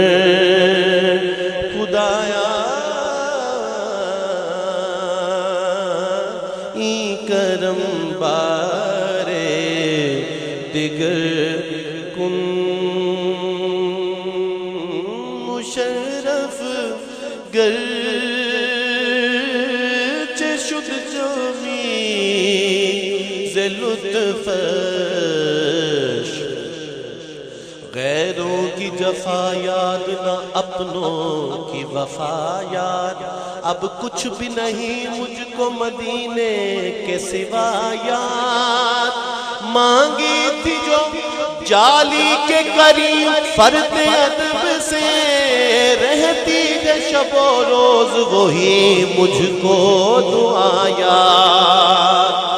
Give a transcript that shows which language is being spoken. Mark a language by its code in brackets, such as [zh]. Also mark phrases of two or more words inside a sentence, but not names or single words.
[fa] خدایا ای کرم بارے دیگر کن، مشرف گرچہ شد آمیز لطف، [ur] غیروں کی جفا یاد نہ اپنوں کی وفا یاد، اب کچھ بھی نہیں مجھ کو مدینے کے سوا یاد، مانگی تھی جو جالی کے کریم فرد ادب سے، رہتی ہے شب و روز وہی مجھ کو دعا یاد،